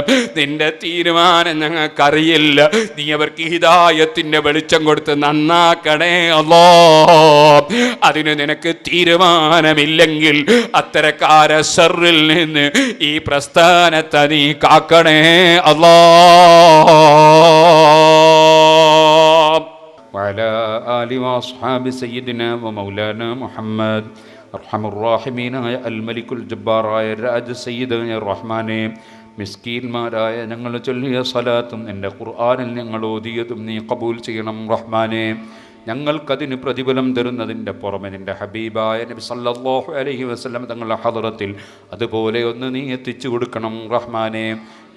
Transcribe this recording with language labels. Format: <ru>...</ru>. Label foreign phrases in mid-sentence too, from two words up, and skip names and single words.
<ar>നിന്റെ തീരുമാനം ഞങ്ങൾക്കറിയില്ല. നീ അവർക്ക് ഹിദായത്തിന്റെ വെളിച്ചം കൊടുത്ത് നന്നാക്കണേ അല്ലാഹ്. അതിന് നിനക്ക് തീരുമാനമില്ലെങ്കിൽ അത്തരക്കാരെ ശർറിൽ നിന്ന് ഈ പ്രസ്ഥാനത്തെ നീ കാക്കണേ അല്ലാഹ്. وعلى آل وأصحاب سيدنا ومولانا محمد أرحم الراحمين يا الملك الجبار يا الراج سيد يا الرحمن</ar> <ml>മിസ്കീന്മാരായ ഞങ്ങൾ ചൊല്ലിയ സലാത്തും എൻ്റെ ഖുർആനിൽ ഞങ്ങൾ ഓതിയതും നീ കബൂൽ ചെയ്യണം റഹ്മാനെ. ഞങ്ങൾക്കതിന് പ്രതിഫലം തരുന്നതിൻ്റെ പുറമെ നിൻ്റെ ഹബീബായ നബി</ml> <ar>صلى الله عليه وسلم</ar> <ml>തങ്ങളുടെ ഹദറത്തിൽ അതുപോലെ ഒന്ന് നീ എത്തിച്ചു കൊടുക്കണം റഹ്മാനെ.</ml>